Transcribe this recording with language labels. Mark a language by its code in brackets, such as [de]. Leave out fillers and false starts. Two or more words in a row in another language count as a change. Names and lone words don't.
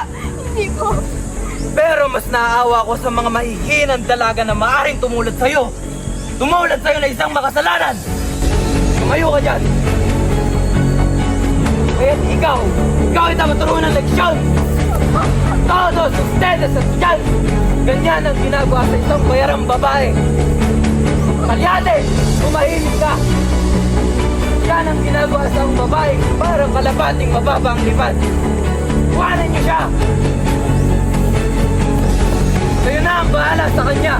[tl] Hindi po. Pero mas naaawa ko sa mga mahihinang dalaga na maaaring tumulad sa'yo. Tumulad sa'yo na isang makasalanan. Tumayo ka dyan. Kaya't ikaw ay dapat turuan ng leksyon. [es] Todos ustedes escuchan. [tl] Ganyan ang ginagawa sa isang bayarang babae. Kalyate, tumahimik ka. Yan ang ginagawa sa ang babae, parang kalabating mababa ang lipad. Kuhanin niyo siya. Kayo na ang bahala sa kanya.